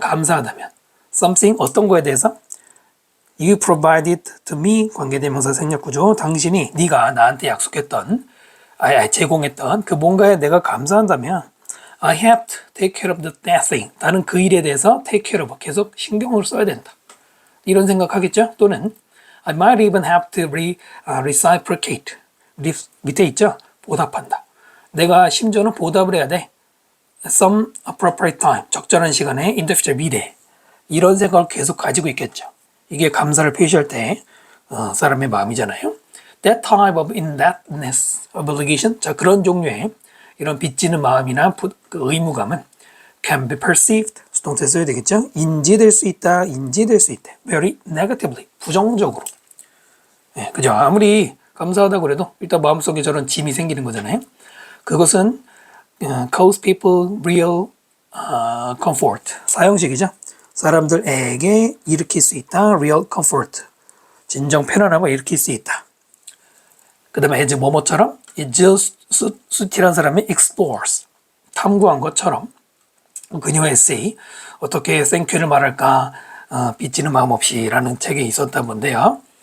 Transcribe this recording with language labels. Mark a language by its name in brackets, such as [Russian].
[Korean] 감사하다면 something 어떤 거에 대해서 [English] you provided to me [Korean] 관계대명사 생략구조 당신이 네가 나한테 약속했던 제공했던 그 뭔가에 내가 감사한다면 [English] I have to take care of that thing. [Korean] 나는 그 일에 대해서 [English] take care of [Korean] 계속 신경을 써야 된다. 이런 생각하겠죠? 또는 [English] I might even have to reciprocate. [Korean] 밑에 있죠? 보답한다. 내가 심지어는 보답을 해야 돼. [English] Some appropriate time. [Korean] 적절한 시간에 [English] in the future, [Korean] 미래. 이런 생각을 계속 가지고 있겠죠. 이게 감사를 표시할 때 사람의 마음이잖아요. [English] That type of indebtedness, obligation. [Korean] 자, 그런 종류의 이런 빚지는 마음이나 그 의무감은 [English] can be perceived. [Korean] 수동태 써야 되겠죠? 인지될 수 있다, 인지될 수 있대. [English] Very negatively. [Korean] 부정적으로. 네, 그죠? 아무리 감사하다고 그래도 일단 마음속에 저런 짐이 생기는 거잖아요. 그것은 [English] cause people real comfort. [Korean] 사형식이죠. 사람들에게 일으킬 수 있다. [English] real comfort. [Korean] 진정 편안함을 일으킬 수 있다. 그 다음에 이제 뭐뭐처럼 수티란 사람이 explores. 탐구한 것처럼 그녀의 에세이 어떻게 땡큐를 말할까 빚지는 마음 없이 라는 책에 있었던 건데요.